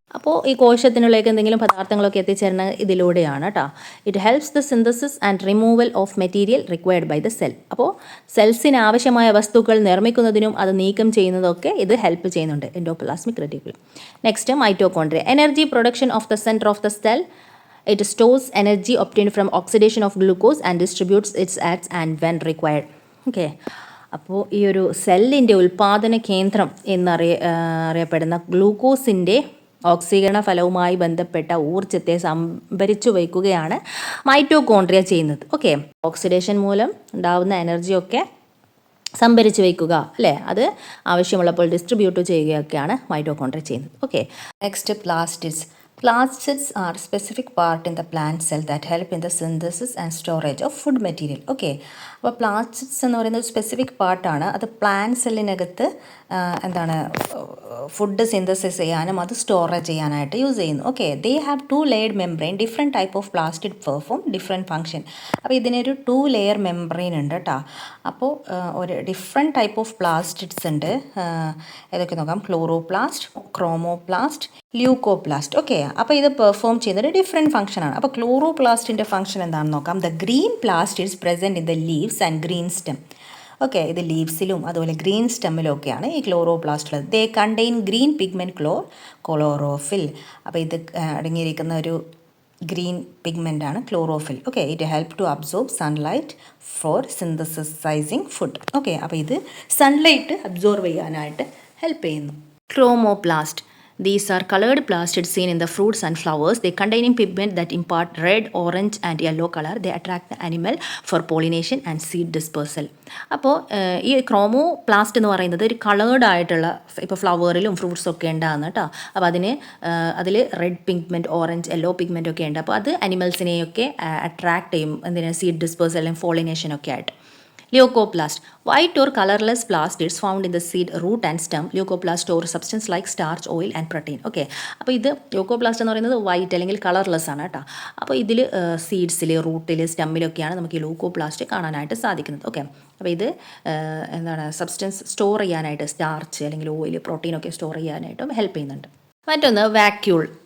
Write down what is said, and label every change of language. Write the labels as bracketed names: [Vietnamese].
[Malayalam] അപ്പോൾ ഈ കോശത്തിനുള്ളിലേക്ക് എന്തെങ്കിലും പദാർത്ഥങ്ങളൊക്കെ എത്തിച്ചേരുന്നത് ഇതിലൂടെയാണ് കേട്ടോ. [English] It helps the synthesis and removal of material required by the cell. [Malayalam] അപ്പോൾ സെൽസിന് ആവശ്യമായ വസ്തുക്കൾ നിർമ്മിക്കുന്നതിനും അത് നീക്കം ചെയ്യുന്നതൊക്കെ ഇത് ഹെൽപ്പ് ചെയ്യുന്നുണ്ട്, endoplasmic reticulum. Next, mitochondria. [English] Energy production of the centre of the cell. It stores energy obtained from oxidation of glucose and distributes its as and when required. [Malayalam] Okay, അപ്പോൾ ഈ ഒരു സെല്ലിൻ്റെ ഉൽപ്പാദന കേന്ദ്രം അറിയപ്പെടുന്ന ഗ്ലൂക്കോസിൻ്റെ ഓക്സീകരണ ഫലവുമായി ബന്ധപ്പെട്ട ഊർജ്ജത്തെ സംഭരിച്ചു വയ്ക്കുകയാണ് മൈറ്റോകോൺട്രിയ ചെയ്യുന്നത്. ഓക്കെ, ഓക്സിഡേഷൻ മൂലം ഉണ്ടാകുന്ന എനർജിയൊക്കെ സംഭരിച്ച് വയ്ക്കുക അല്ലേ, അത് ആവശ്യമുള്ളപ്പോൾ ഡിസ്ട്രിബ്യൂട്ട് ചെയ്യുകയൊക്കെയാണ് മൈറ്റോകോൺട്രിയ ചെയ്യുന്നത്. [English] Okay, next, plastids. Plastids are specific part in the plant cell that help in the synthesis and storage of food material. [Malayalam] Okay, അപ്പോൾ പ്ലാസ്റ്റിഡ്സ് എന്ന് പറയുന്നത് സ്പെസിഫിക് പാർട്ടാണ്. അത് പ്ലാന്റ് സെല്ലിനകത്ത് എന്താണ് ഫുഡ് സിന്തസിസ് ചെയ്യാനും അത് സ്റ്റോറേജ് ചെയ്യാനായിട്ട് യൂസ് ചെയ്യുന്നു. [English] Okay, they have 2 layered membrane. Different type of plastid perform different function. [Malayalam] അപ്പോൾ ഇതിനൊരു 2 ലെയർ മെംബ്രെയിൻ ഉണ്ട് കേട്ടോ. അപ്പോൾ ഒരു ഡിഫറെൻറ്റ് ടൈപ്പ് ഓഫ് പ്ലാസ്റ്റിഡ്സ് ഉണ്ട്. ഏതൊക്കെ നോക്കാം? Chloroplast, chromoplast, leucoplast. ഓക്കെ, അപ്പോൾ ഇത് പെർഫോം ചെയ്യുന്നത് ഡിഫറെൻറ്റ് ഫംഗ്ഷനാണ്. അപ്പോൾ ക്ലോറോപ്ലാസ്റ്റിൻ്റെ ഫംഗ്ഷൻ എന്താണെന്ന് നോക്കാം. [English] The green plastids present in the leaves and green stem. [Malayalam] Okay, ഇത് ലീവ്സിലും അതുപോലെ ഗ്രീൻ സ്റ്റെമ്മിലും ഒക്കെയാണ് ഈ ക്ലോറോപ്ലാസ്റ്റ് ഉള്ളത്. [English] They contain green pigment chlorophyll. [Malayalam] അപ്പോൾ ഇത് അടങ്ങിയിരിക്കുന്ന ഒരു green പിഗ്മെൻ്റാണ് chlorophyll. [English] Okay, it help to absorb sunlight for synthesising food. [Malayalam] Okay, അപ്പോൾ ഇത് സൺലൈറ്റ് അബ്സോർബ് ചെയ്യാനായിട്ട് ഹെൽപ്പ് ചെയ്യുന്നു. Chromoplast. [English] These are colored plastids seen in the fruits and flowers. They contain pigment that impart red, orange and yellow color. They attract the animal for pollination and seed dispersal. [Malayalam] അപ്പോൾ ഈ chromoplast എന്ന് പറയുന്നത് ഒരു coloured ആയിട്ടുള്ള, ഇപ്പോൾ ഫ്ലവറിലും ഫ്രൂട്ട്സും ഒക്കെ ഉണ്ടാകുന്ന കേട്ടോ. അപ്പോൾ അതിൽ red pigment, orange, yellow pigment ഒക്കെ ഉണ്ട്. അപ്പോൾ അത് അനിമൽസിനെയൊക്കെ അട്രാക്ട് ചെയ്യും, എന്തിനാണ്? സീഡ് ഡിസ്പേഴ്സൽ അല്ലെങ്കിൽ പോളിനേഷൻ ഒക്കെ ആയിട്ട്. [English] Leucoplast. White or colorless plastids found in the seed, root and stem. Leucoplast store substance like starch, oil and protein. [Malayalam] Okay, അപ്പോൾ ഇത് ല്യൂക്കോപ്ലാസ്റ്റ് എന്ന് പറയുന്നത് വൈറ്റ് അല്ലെങ്കിൽ കളർലെസ് ആണ് കേട്ടോ. അപ്പോൾ ഇതിൽ സീഡ്സിൽ, റൂട്ടിൽ, സ്റ്റെമ്മിലൊക്കെയാണ് നമുക്ക് ഈ ല്യൂക്കോപ്ലാസ്റ്റ് കാണാനായിട്ട് സാധിക്കുന്നത്. ഓക്കെ, അപ്പോൾ ഇത് സബ്സ്റ്റൻസ് സ്റ്റോർ ചെയ്യാനായിട്ട്, സ്റ്റാർച്ച് അല്ലെങ്കിൽ ഓയിൽ, പ്രോട്ടീനൊക്കെ സ്റ്റോർ ചെയ്യാനായിട്ടും ഹെൽപ്പ് ചെയ്യുന്നുണ്ട്. മറ്റൊന്ന്, വാക്യൂൾ.